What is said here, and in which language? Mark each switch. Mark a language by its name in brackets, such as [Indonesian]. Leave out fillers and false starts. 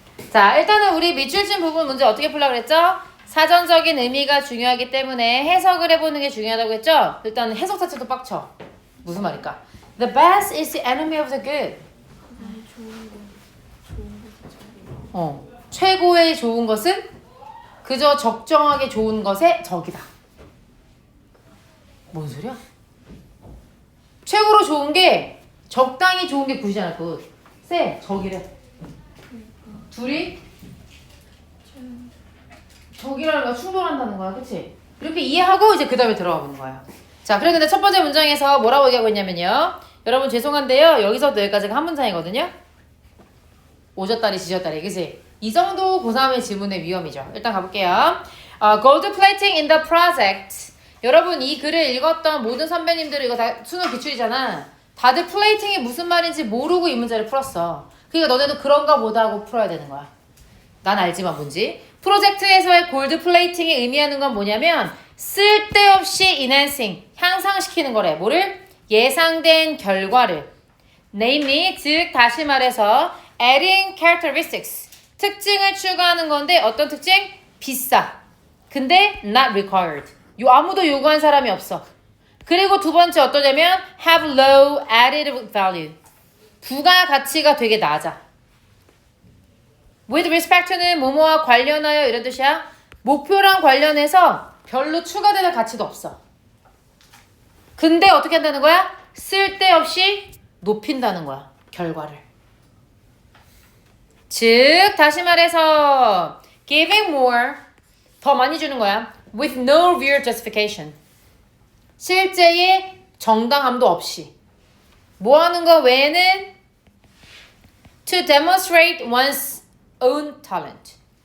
[Korean] 자, 일단은 우리 밑줄친 부분 문제 어떻게 풀려고 그랬죠? 사전적인 의미가 중요하기 때문에 해석을 해보는 게 중요하다고 했죠? 일단 해석 자체도 빡쳐. 무슨 말일까? [English] The best is the enemy of the good. [Korean] 최고의 좋은 것은 그저 적정하게 좋은 것의 적이다. 뭔 소리야? 최고로 좋은 게 적당히 좋은 게 굿이잖아. 굿. 쎄, 적이래. 둘이 적이라는 거 충돌한다는 거야. 그치? 이렇게 이해하고 이제 그 다음에 들어가 보는 거야. 자, 그래 근데 첫 번째 문장에서 뭐라고 얘기하고 있냐면요. 여러분 죄송한데요. 여기서부터 여기까지가 한 문장이거든요. 오졌다리 지졌다리. 그치? 이 정도 고3의 지문의 위험이죠. 일단 가볼게요. [English] Gold plating in the project. [Korean] 여러분 이 글을 읽었던 모든 선배님들은 이거 다 수능 기출이잖아. 다들 플레이팅이 무슨 말인지 모르고 이 문제를 풀었어. 그러니까 너네도 그런가 보다 하고 풀어야 되는 거야. 난 알지만 뭔지. 프로젝트에서의 골드 플레이팅이 의미하는 건 뭐냐면 쓸데없이 enhancing, 향상시키는 거래. 뭐를? 예상된 결과를. namely, 즉 다시 말해서 [English] adding characteristics, [Korean] 특징을 추가하는 건데 어떤 특징? 비싸. 근데 [English] not required. [Korean] 아무도 요구한 사람이 없어. 그리고 두 번째 어떠냐면 [English] have low added value. [Korean] 부가 가치가 되게 낮아. [English] with respect to [Korean] 는 뭐뭐와 관련하여 이런 뜻이야. 목표랑 관련해서 별로 추가되는 가치도 없어. 근데 어떻게 한다는 거야? 쓸데없이 높인다는 거야. 결과를. 즉 다시 말해서 [English] giving more [Korean] 더 많이 주는 거야. [English] with no real justification. [Korean] 실제의 정당함도 없이. 뭐 하는 거 외에는 [English] to demonstrate one's own talent.